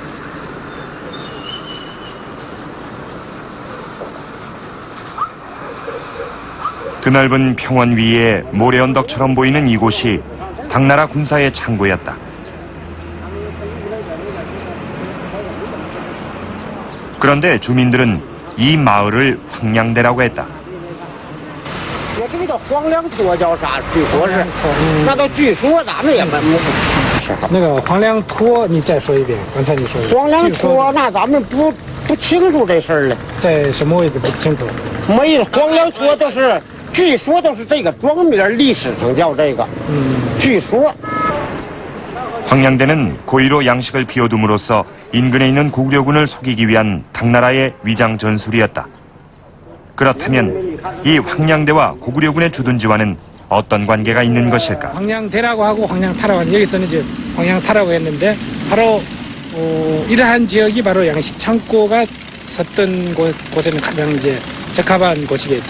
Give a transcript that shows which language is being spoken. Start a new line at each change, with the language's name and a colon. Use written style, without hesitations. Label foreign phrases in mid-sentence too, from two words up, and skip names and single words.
Korean: 드넓은 평원 위에 모래언덕처럼 보이는 이곳이 당나라 군사의 창고였다. 그런데 주민들은 이 마을을 황량대라고 했다.
Chinese: 那个黄梁坡，你再说一遍，刚才你说的。黄梁坡，那咱们不清楚这事儿了。在什么位置不清楚？没有，黄梁坡都是，据说都是这个庄名，历史上叫这个。据说。
Korean: 황량대는 고의로 양식을 비워둠으로써 인근에 있는 고구려군을 속이기 위한 당나라의 위장 전술이었다. 그렇다면 이 황량대와 고구려군의 주둔지와는 어떤 관계가 있는 것일까? 황량대라고 하고 황량타라고 하는, 여기서는 이제 황량타라고 했는데 바로 이러한 지역이 바로 양식 창고가 섰던 곳에는 가장 이제 적합한 곳이겠죠.